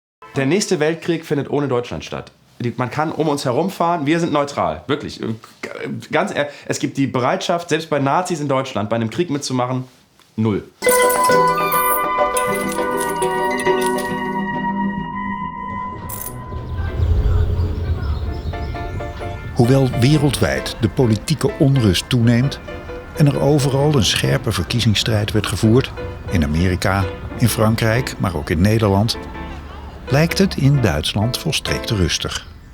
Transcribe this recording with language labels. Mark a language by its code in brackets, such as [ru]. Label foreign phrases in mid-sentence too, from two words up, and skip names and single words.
[de] Der nächste Weltkrieg findet ohne Deutschland statt. Man kann um uns herumfahren, wir sind neutral, wirklich. Ganz ehrlich, es gibt die Bereitschaft, selbst bei Nazis in Deutschland, bei einem Krieg mitzumachen, 0. [nl] Hoewel wereldwijd de politieke onrust toeneemt en er overal een scherpe verkiezingsstrijd werd gevoerd, in Amerika, in Frankrijk, maar ook in Nederland, lijkt het in Duitsland volstrekt rustig.